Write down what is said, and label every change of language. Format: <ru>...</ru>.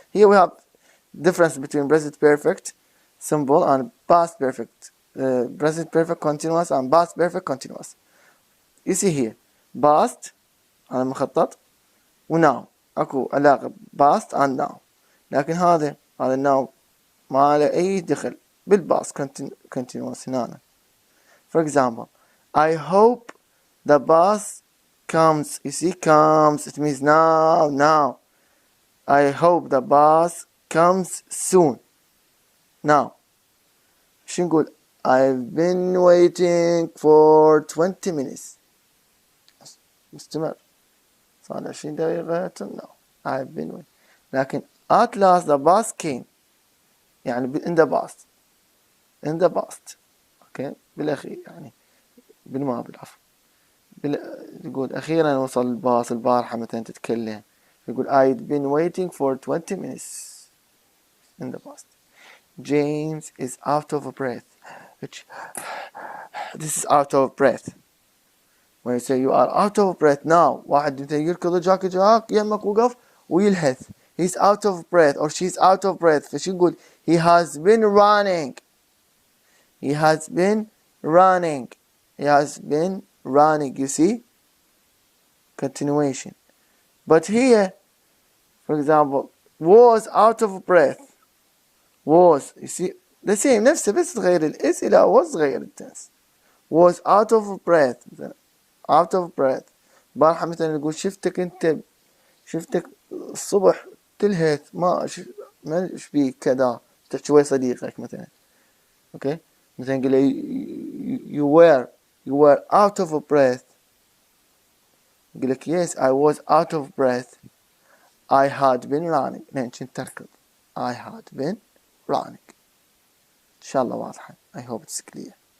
<en>Here we have difference between present perfect simple and past perfect. Present perfect continuous and past perfect continuous. You see here, past</en> <ar>أنا مخطط و</ar> <en>now</en> <ar>أكو علاقة</ar> <en>past and now.</en> <ar>لكن هذا now ما له أي دخل بالpast continuous هنا.</ar> <en>For example, I hope the bus comes. You see, comes. It means now. I hope the bus comes soon. Now.</en> <ar>شو نقول؟</ar> <en>I've been waiting for 20 minutes.</en> <ar>مستمر. صار 20 دقيقة.</ar> <en>No. I've been waiting.</en> <ar>لكن</ar> <en>at last the bus came.</en> <ar>يعني</ar> <en>in the past. In the past. Okay.</en> <ar>بالأخير يعني. بالماضي العفو. يقول أخيرا وصل الباص البارحة مثلا تتكلم.</ar> <en>يقول I'd been waiting for 20 minutes in the past. James is out of breath. This is out of breath. When you say you are out of breath now,</en> <ar>واحد مثلا يركض جاك يمك وقف ويلهث.</ar> <en>He's out of breath or she's out of breath.</en> <ar>فشو يقول</ar> <en>he has been running. He has been running. He has been running. You see? Continuation. But here, for example, was out of breath. Was, you see, the same</en> <ar>نفسه بس تغير الاس إلى</ar> <en>was</en> <ar>تغير التنس.</ar> <en>Was out of breath. Out of breath.</en> <ar>بارحة مثلا نقول شفتك الصبح تلهث ما ايش بيك كذا تحكي ويا صديقك مثلا.</ar> <en>Okay.</en> <ar>مثلا نقول</ar> <en>you were out of breath.</en> <ar>يقول لك</ar> <en>yes I was out of breath. I had been running.</en> <ar>لين كنت تركض.</ar> <en>I had been running.</en> <ar>إن شاء الله واضحة.</ar> <en>I hope it's clear.</en>